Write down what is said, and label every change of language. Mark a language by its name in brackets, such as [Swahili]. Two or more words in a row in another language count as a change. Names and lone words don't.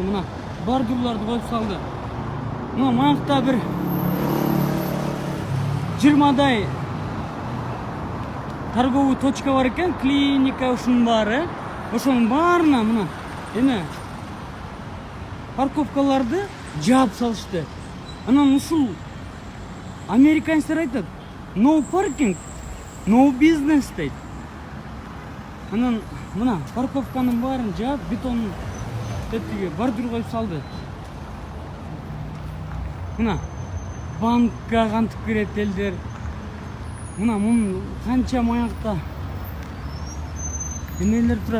[Kyrgyz] Мына бордюрларды коюп салды. Мына мынакта бир 20дай [Russian] торговый точка [Kyrgyz] бар экен, клиника ушунун баары. Ошонун баарына мына эме парковкаларды жаап салышты. Анан ушул американецтер айтат, [English] no parking, no business дейт. [Kyrgyz] Анан мына парковканын баарын жаап, бетонун тетиги бордюр коюп салды. Мына банкка кантип кирет элдер. Мына мун канча маякта эмелер турат.